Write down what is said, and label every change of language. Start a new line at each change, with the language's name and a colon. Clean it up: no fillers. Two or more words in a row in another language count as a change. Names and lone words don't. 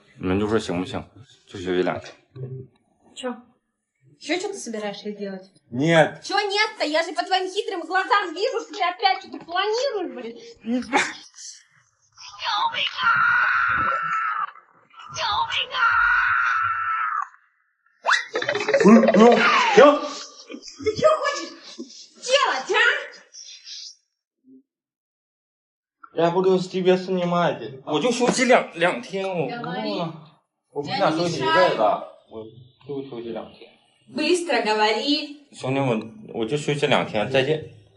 Chinese: 你们就说行不行？就休息2天。
Russian: Че? Еще что ты собираешься делать? Нет. Чего нет-то? Я же по твоим хитрым глазам вижу, что ты опять что-то планируешь, блин. Все. Ты что хочешь делать, а? Я буду с тебя снимать.
Chinese: 我就休息两天，我不想休息一辈子，我就休息2天。
Russian: Быстро говори.
Chinese: 兄弟们，我就休息2天，再见。